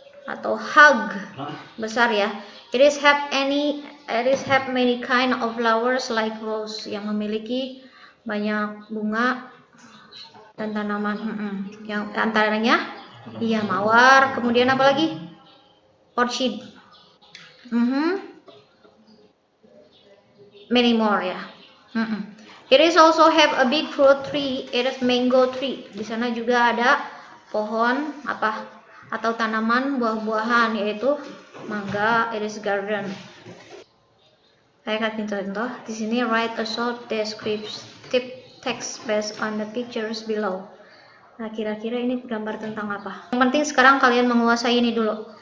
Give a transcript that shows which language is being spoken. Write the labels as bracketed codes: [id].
[id] Atau hug, besar ya. [en] It is have many kind of flowers like rose, [id] yang memiliki banyak bunga dan tanaman. Yang antaranya iya mawar, kemudian apa lagi? Orchid. [en] Many more ya. It is also have a big fruit tree. It is mango tree. [id] Di sana juga ada pohon apa atau tanaman buah-buahan yaitu mangga. [en] It is garden. [id] Saya kasih contoh di sini. [en] Write a short descriptive text based on the pictures below. [id] Nah, kira-kira ini gambar tentang apa? Yang penting sekarang kalian menguasai ini dulu.